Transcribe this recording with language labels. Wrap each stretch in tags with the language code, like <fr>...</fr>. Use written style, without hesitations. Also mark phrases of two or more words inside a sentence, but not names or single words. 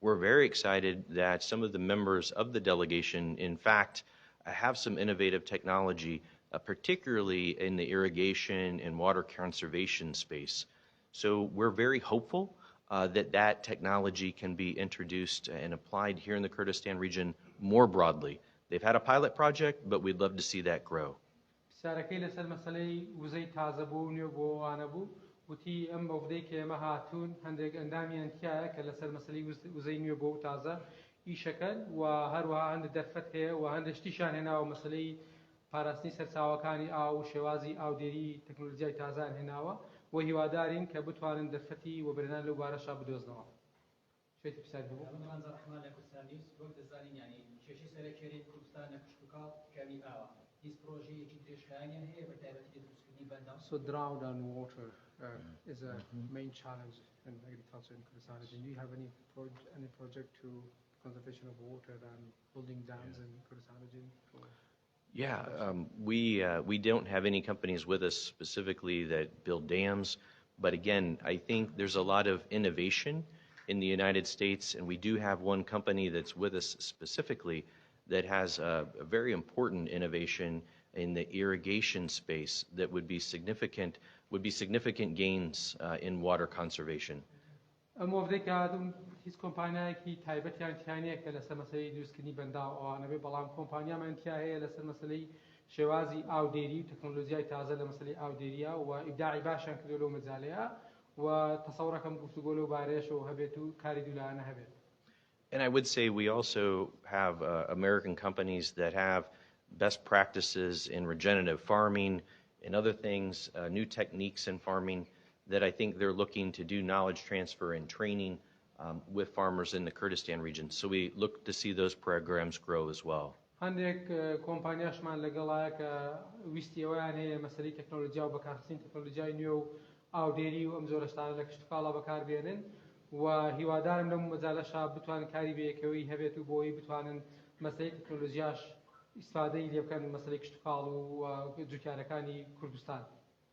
<en>we're very excited that some of the members of the delegation, in fact, have some innovative technology, particularly in the irrigation and water conservation space. So we're very hopeful that technology can be introduced and applied here in the Kurdistan region more broadly. They've had a pilot project, but we'd love to see that grow.</en> <ckb>سارەکەی لەسەر مەسەلەی وزەی تازەبوو نوێ بۆوانە بوو وتی ئەم بەودەی کە ئێمە هاتوون هەندێک ئەندامیان تایە کە لەسەر مەسەلەی وزەی نوێ بۆ و تازە ئیشەکەن و هەروەها هەندێک دەرفەت هەیە و هەندێک شتیشان هێناوە مەسەلەی پاراستنی سەرچاوەکانی ئاو و شێوازی ئاودێری تەکنۆلۆژیای تازان هێناوە و هیوادارین کە بتوانن دەرفەتی و بەرهێنان لەو بارەشا بدۆزنەوە. شوێتی پرسیار بوو. کێشەی سەرەکێری کوردستان لە کشتوکاڵ کەوی ئاوە. هیچ پرۆژەیەکی درێژخایەنیان هەیە بە تایبەتی دروستکردنی بەنداو.</ckb> <en>So drought and water is a main challenge in agriculture in Kurdistan. Do you have any project to conservation of water and building dams in Kurdistan region? Yeah, we don't have any companies with us specifically that build dams, but again, I think there's a lot of innovation in the United States, and we do have one company that's with us specifically that has a very important innovation in the irrigation space that would be significant gains in water conservation.</en> <ckb>ئەمۆڤدەی کە هاتوون هیچ کۆمپانیایەکی تایبەتیان تیانەیە کە لەسەر مەسەلەی دروستکردنی بەنداو ئەوانە بێ بەڵام کۆمپانیامان تیا هەیە لەسەر مەسەلەی شێوازی ئاودێری و تەکنۆلۆژیای تازە لە مەسەلەی ئاودێریە و ئیبداعی باشیان کردو لەو مەجالەیە و تەسەوڕەکەم گفتوگۆ لەو بارەیەشەوە هەبێت و کاری دوولایانە هەبێت.</ckb> <en>And I would say we also have American companies that have best practices in regenerative farming and other things, new techniques in farming that I think they're looking to do knowledge transfer and training with farmers in the Kurdistan region. So we look to see those programs grow as well.</en> <ckb>هەندێک کۆمپانیاشمان لەگەڵایە کە ویستی ئەویان هەیە مەسەلەی تەکنۆلۆژیا و بەکارهێنانی تەکنۆلۆژیای نوێ و ئاودێری و ئەم جۆرە شتانە لە کشتوکاڵا بەکاربێنن و هیوادارم لەم مەجالەشا بتوانن کاری بەیەکەوەی هەبێت و بۆی بتوانن مەسەلەی تەکنۆلۆژیاش ئیستفادەی لێ بکەن مەسەلەی کشتوکاڵ و جوتیارەکانی کوردستان.</ckb>